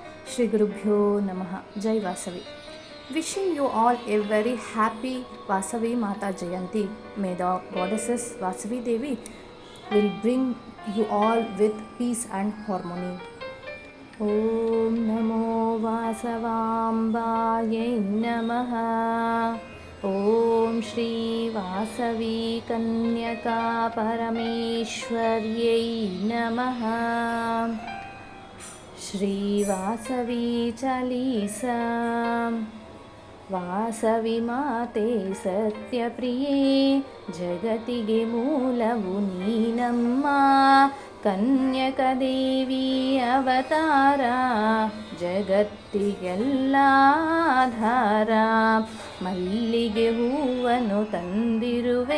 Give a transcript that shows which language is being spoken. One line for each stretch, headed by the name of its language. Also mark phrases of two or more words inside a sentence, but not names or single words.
Sanskrit: श्री गुरुभ्यो नमः. Jai Vasavi.
English: Wishing you all a very happy Vasavi Mata Jayanti. May the goddesses Vasavi Devi will bring you all with peace and harmony.
Sanskrit: ॐ नमो वासवाम्बायै नमः. ॐ श्री वासवी कन्यका परमेश्वर्यै नमः. Shri Vasavi Chalisa.
Kannada: ವಾಸವಿ ಮಾತೆ ಸತ್ಯಪ್ರಿಯೆ ಜಗತಿಗೆ ಮೂಲವು ನೀನಮ್ಮ ಕನ್ಯಕ ದೇವಿ ಅವತಾರ ಜಗತ್ತಿಗೆಲ್ಲ ಆಧಾರ ಮಲ್ಲಿಗೆ ಹೂವನ್ನು ತಂದಿರುವೆ